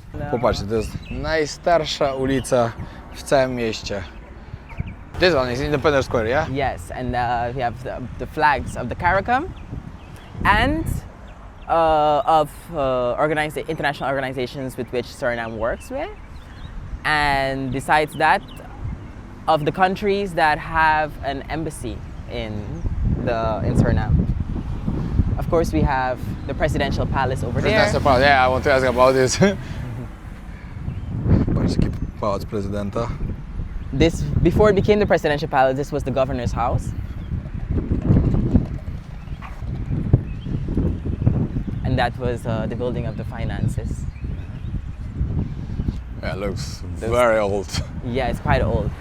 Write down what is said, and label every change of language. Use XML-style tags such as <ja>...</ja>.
<pl>Popatrzcie, to jest najstarsza ulica w całym mieście.</pl> <en>This one is Independence Square, yeah? Yes, and we have the flags of the CARICOM and of international organizations with which Suriname works with. And besides that, of the countries that have an embassy in Suriname. Of course, we have the presidential palace over there. President's Palace, yeah, I want to ask about this.</en> <pl>Patrzcie, jaki pałac prezydenta.</pl> <en>This, before it became the presidential palace, this was the governor's house. And that was the building of the finances. Yeah, it looks very old. Yeah, it's quite old.</en>